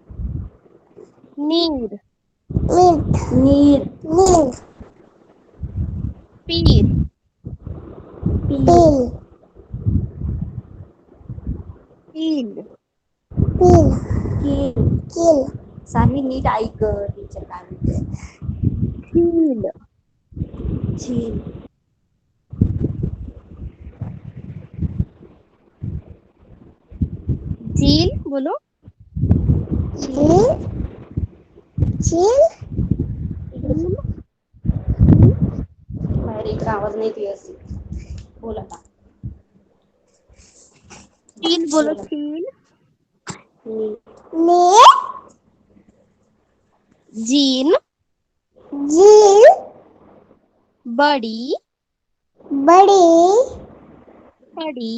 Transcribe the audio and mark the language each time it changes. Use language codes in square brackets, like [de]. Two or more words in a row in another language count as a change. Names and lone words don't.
[hi] नीर। मीठ। नीर नील। पीर। पीर पील। पील। पील। कील कील। [mr] सानवी नीट ऐक टीचर काय म्हणते. [hi] झील। झील झील बोलो। झील। झील। [mr] इकडे [hi] झील। [mr] बोल. बाहेर इकडे आवाज नाही व्यवस्थित बोल आता. [hi] झील बोलो, [mr] बोल आता. [hi] झील। नी नील। जीन। झील। बड़ी। बड़ी। बड़ी।